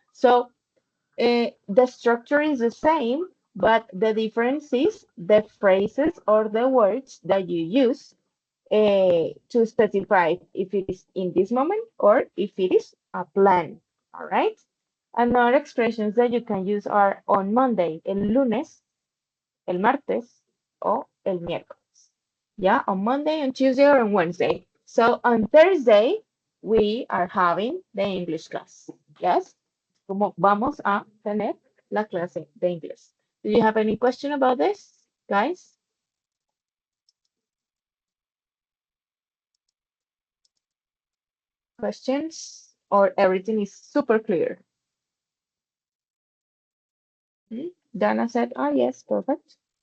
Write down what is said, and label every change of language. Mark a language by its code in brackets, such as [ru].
[en] So the structure is the same, but the difference is the phrases or the words that you use to specify if it is in this moment or if it is a plan. All right. Another expressions that you can use are on Monday, [es] el lunes, el martes, o el miércoles. [en] Yeah, on Monday, on Tuesday, or on Wednesday. So on Thursday, we are having the English class. [es] Yes, como vamos a tener la clase de inglés. [en] Do you have any question about this, guys? Questions? Or everything is super clear? Dana said, oh, yes, perfect.